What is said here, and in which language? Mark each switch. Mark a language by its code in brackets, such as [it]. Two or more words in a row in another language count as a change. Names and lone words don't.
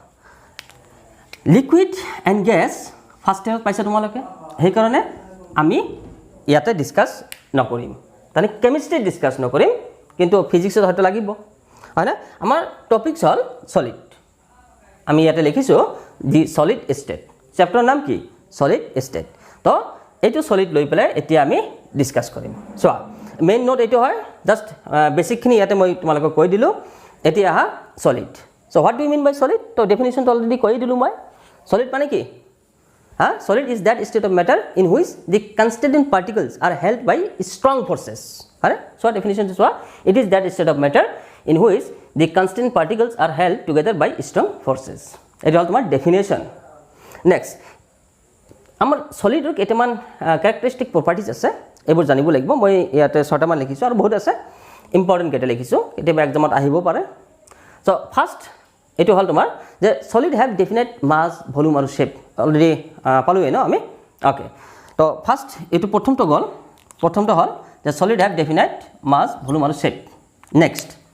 [en] liquid and gas first yearত [as] পাইছা তোমালোকে সেইকাৰণে আমি ইয়াতে ডিছকাছ নকৰিম তাৰমানে কেমিষ্ট্ৰিত ডিছকাছ নকৰিম কিন্তু ফিজিক্সত হয়তো লাগিব হয়নে আমাৰ টপিকছ হ'ল সলিড আমি ইয়াতে লিখিছোঁ [en] the solid state [as] চেপ্টাৰৰ নাম কি [en] solid state [as] তো এইটো সলিড লৈ পেলাই এতিয়া আমি ডিছকাছ কৰিম চোৱা [en] main note [as] এইটো হয় [en] just basicখিনি [as] ইয়াতে মই তোমালোকক কৈ দিলোঁ এতিয়া আহা [en] solid so what do you mean by solid তো definitionটো already [as] কৈ দিলোঁ মই সলিড মানে কি [en] solid is that state of matter in which the constituent particles are held by strong forces so definition is what it is that state of matter in which the constituent particles are held together by strong forces it is all my definition next [as] amar solid ৰ কেইটামান [en] characteristic properties [as] আছে এইবোৰ জানিব লাগিব মই ইয়াতে ছটামান লিখিছোঁ আৰু বহুত আছে ইম্পৰ্টেণ্ট কেইটা লিখিছোঁ কেতিয়াবা এক্সামত আহিব পাৰে [en] so first [as] এইটো হ'ল তোমাৰ যে [en] solid have definite mass volume [as] আৰু শ্বেপ অলৰেডি পালোঁৱে ন আমি অ'কে তো ফাৰ্ষ্ট এইটো প্ৰথমটো হ'ল যে [en] solid have definite mass volume [as] আৰু শ্বেপ নেক্সট